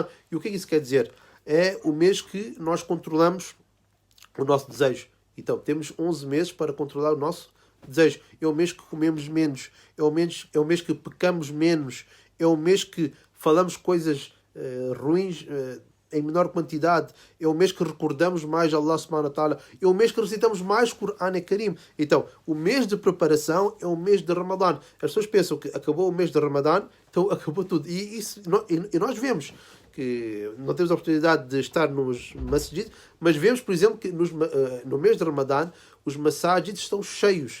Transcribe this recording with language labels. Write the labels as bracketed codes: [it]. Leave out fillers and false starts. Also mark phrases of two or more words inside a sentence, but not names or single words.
[pt] E o que é que isso quer dizer? É o mês que nós controlamos o nosso desejo. Então, temos 11 meses para controlar o nosso desejo. É o mês que comemos menos, é o mês que pecamos menos, é o mês que falamos coisas ruins em menor quantidade, é o mês que recordamos mais [ar] الله سبحانه وتعالى, [pt] é o mês que recitamos mais [ar] قرآن كريم. [pt] Então, o mês de preparação é o mês de Ramadã. As pessoas pensam que acabou o mês de Ramadã, então acabou tudo. E nós vemos que não temos a oportunidade de estar nos masjids, mas vemos, por exemplo, que no mês de Ramadã os masjids estão cheios.